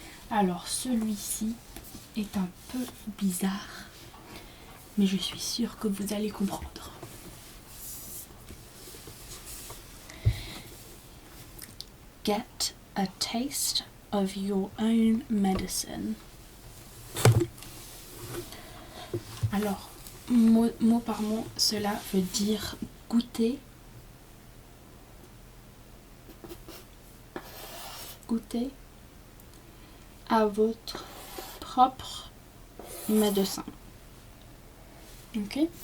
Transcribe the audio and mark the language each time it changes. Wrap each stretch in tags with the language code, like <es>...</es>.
<fr>Alors celui-ci est un peu bizarre, mais je suis sûre que vous allez comprendre.</fr> <en>Get a taste of your own medicine.</en> <fr>Alors, mot par mot, cela veut dire goûter. Goûter à votre propre médecin. Ok?</fr>